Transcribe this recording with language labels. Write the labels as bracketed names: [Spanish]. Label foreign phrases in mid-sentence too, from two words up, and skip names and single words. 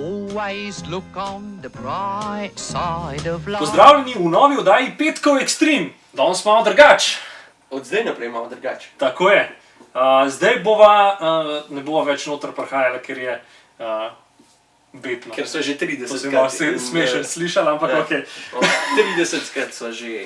[English] always look on the bright side of life. [Slovenian] Pozdravljeni v novi oddaji Petkov Extreme. Danes malo drugače. Od zdaj naprej malo drugače. Tako je. Zdaj bova, ne bova več noter prihajala, ker je betno. Ker so že 30 To se malo smešen slišali, ampak ok. 30 krat so že.